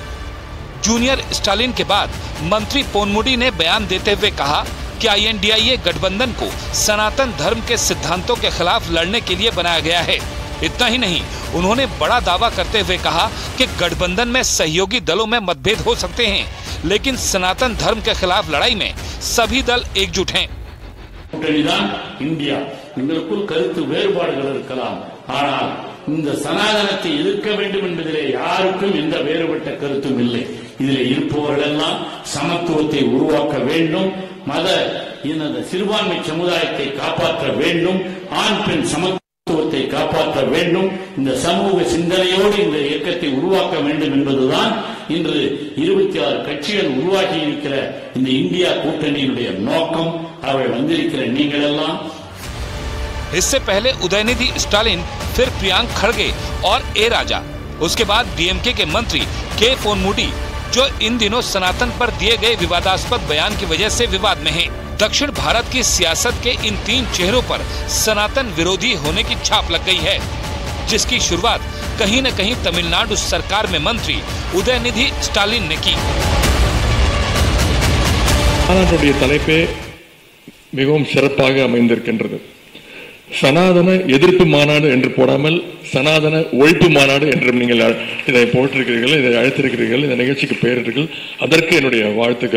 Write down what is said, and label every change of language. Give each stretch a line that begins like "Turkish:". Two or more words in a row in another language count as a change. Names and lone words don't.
Hindi: जूनियर स्टालिन के बाद मंत्री पोनमुडी ने बयान देते हुए कहा कि आईएनडीआईए गठबंधन को सनातन धर्म के सिद्धांतों के खिलाफ लड़ने के लिए बनाया गया है। इतना ही नहीं, उन्होंने बड़ा दावा करते हुए कहा कि गठबंधन में सहयोगी दलों में मतभेद हो सकते हैं, लेकिन सनातन धर्म के खिलाफ लड़ाई में सभी दल एकजुट हैं।
Tamil: इंडिया கருத்து வேறுபாடுகள் இருக்கலாம், ஆனால் இந்த சனாதனத்தை எதிர்க்க வேண்டும் என்பதிலே யாருக்கும் எந்த வேறுபட்ட கருத்தும் இல்லை. இதிலே இருப்பவர்களெல்லாம் சமத்துவத்தை உருவாக்க வேண்டும், மத இன சிறுபான்மை சமுதாயத்தை காப்பாற்ற வேண்டும், ஆண் பெண் சமத்துவத்தை காப்பாற்ற வேண்டும், இந்த சமூக சிந்தனையோடு இந்த இயக்கத்தை உருவாக்க வேண்டும் என்பதுதான் இன்று 26 கட்சிகள் உருவாகி இருக்கிற இந்த இந்தியா கூட்டணியினுடைய நோக்கம். அவர்கள் வந்திருக்கிற நீங்கள் எல்லாம்।
Hindi: इससे पहले उदयनिधि स्टालिन, फिर प्रियांक खड़गे और ए राजा, उसके बाद डीएमके के मंत्री के पोनमुडी, जो इन दिनों सनातन पर दिए गए विवादास्पद बयान की वजह से विवाद में हैं। दक्षिण भारत की सियासत के इन तीन चेहरों पर सनातन विरोधी होने की छाप लग गई है, जिसकी शुरुआत कहीं न कहीं तमिलनाडु सरकार में मंत्री उदयनिधि स्टालिन ने की।
Tamil: தலைப்பே மிகவும் சிறப்பாக அமைந்திருக்கின்றது. சனாதன எதிர்ப்பு மாநாடு என்று போடாமல் சனாதன ஒழிப்பு மாநாடு என்று நீங்கள் இதை போட்டிருக்கிறீர்கள், இதை அழைத்திருக்கிறீர்கள், இந்த நிகழ்ச்சிக்கு பெயரிட்டீர்கள். அதற்கு என்னுடைய வாழ்த்துக்கள்.